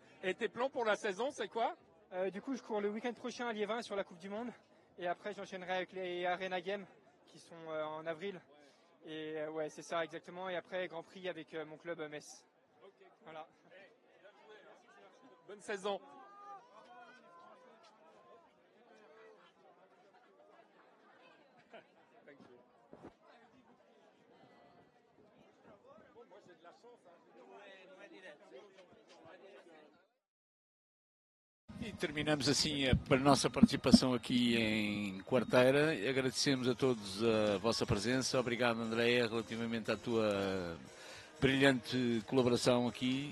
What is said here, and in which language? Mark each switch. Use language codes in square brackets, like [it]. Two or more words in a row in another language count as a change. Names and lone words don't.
[fr] Et tes plans pour la saison, c'est quoi? Du coup, je cours le week-end prochain à Liévin sur la Coupe du Monde. Et après, j'enchaînerai avec les Arena Games qui sont en avril. Et ouais, c'est ça exactement. Et après, Grand Prix avec mon club Metz. Okay. Voilà. Hey, bonne saison. [en] Thank you. [fr] Bon, moi j'ai de la chance. [pt] E terminamos assim a nossa participação aqui em Quarteira. Agradecemos a todos a vossa presença. Obrigado, Andréia, relativamente à tua brilhante colaboração aqui.